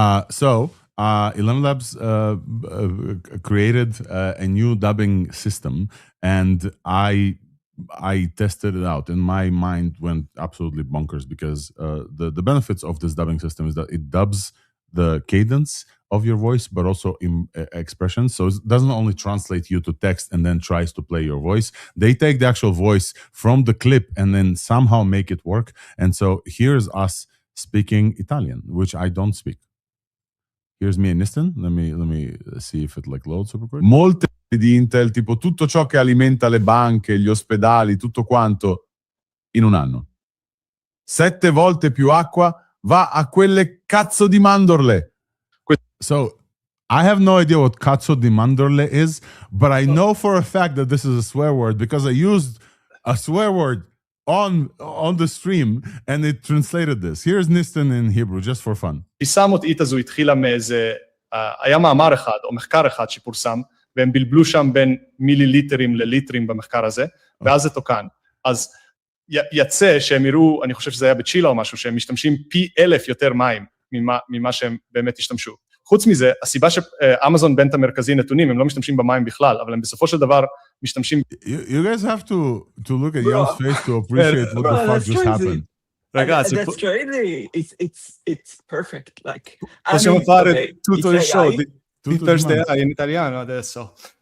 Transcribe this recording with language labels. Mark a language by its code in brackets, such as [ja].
[en] So ElevenLabs created a new dubbing system, and I tested it out, and my mind went absolutely bonkers because the benefits of this dubbing system is that it dubs the cadence of your voice, but also in expressions. So it doesn't only translate you to text and then tries to play your voice. They take the actual voice from the clip and then somehow make it work. And so here's us speaking Italian, which I don't speak. Here's me and Nistan. Let me see if it loads super quick. [it] Molte di Intel, tipo tutto ciò che alimenta le banche, gli ospedali, tutto quanto in un anno. 7 volte più acqua va a quelle cazzo di mandorle. [en] So I have no idea what [it] cazzo di mandorle [en] is, but I know for a fact that this is a swear word because I used a swear word on the stream and it translated this. Here's Nistan in Hebrew, just for fun. [he] התפיסה המוטעית הזו התחילה מאיזה, היה מאמר אחד או מחקר אחד שפורסם, והם בלבלו שם בין מיליליטרים לליטרים במחקר הזה, ואז זה תוקן. אז יצא שהם יראו, אני חושב שזה היה בצ'ילה או משהו, שהם משתמשים פי 1000 יותר מים ממה שהם באמת השתמשו. חוץ מזה, הסיבה שאמזון בנט המרכזי נתונים, הם לא משתמשים במים בכלל, אבל הם בסופו של דבר משתמשים... [en] You guys have to look at Yam's face to appreciate what the fuck just happened. Ragazzi, that's crazy. It's perfect. [it] Possiamo fare tutto il show di Thursday in italiano adesso.